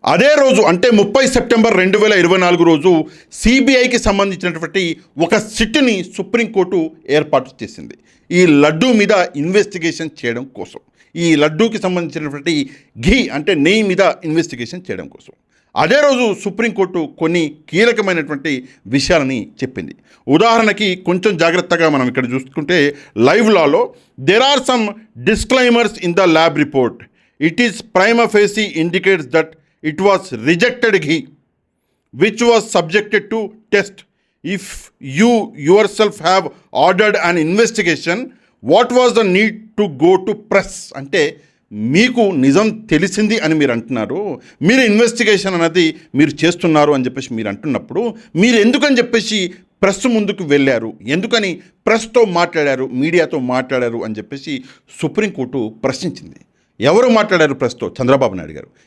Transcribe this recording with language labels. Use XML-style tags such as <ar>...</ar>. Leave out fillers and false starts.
<te>అదే రోజు అంటే 30 సెప్టెంబర్ 2024 రోజు సిబిఐకి సంబంధించినటువంటి ఒక సిట్ని సుప్రీంకోర్టు ఏర్పాటు చేసింది ఈ లడ్డూ మీద ఇన్వెస్టిగేషన్ చేయడం కోసం, ఈ లడ్డూకి సంబంధించినటువంటి ఘీ అంటే నెయ్యి మీద ఇన్వెస్టిగేషన్ చేయడం కోసం. అదే రోజు సుప్రీంకోర్టు కొన్ని కీలకమైనటువంటి విషయాలని చెప్పింది. ఉదాహరణకి కొంచెం జాగ్రత్తగా మనం ఇక్కడ చూసుకుంటే live Lalo</te> <en>There are some disclaimers in the lab report. It is prima facie indicates that it was rejected ghee which was subjected to test. If you yourself have ordered an investigation, what was the need to go to press?</en> <te>అంటే మీకు నిజం తెలిసింది అని మీరు అంటున్నారు, మీరు investigation అనేది మీరు చేస్తున్నారు అని చెప్పేసి మీరు అంటున్నప్పుడు మీరు ఎందుకని చెప్పేసి ప్రెస్ ముందుకు వెళ్ళారు, ఎందుకని ప్రెస్తో మాట్లాడారు, మీడియాతో మాట్లాడారు అని చెప్పేసి సుప్రీంకోర్టు ప్రశ్నించింది. ఎవరు మాట్లాడారు ప్రెస్తో? చంద్రబాబు నాయుడు గారు.</te>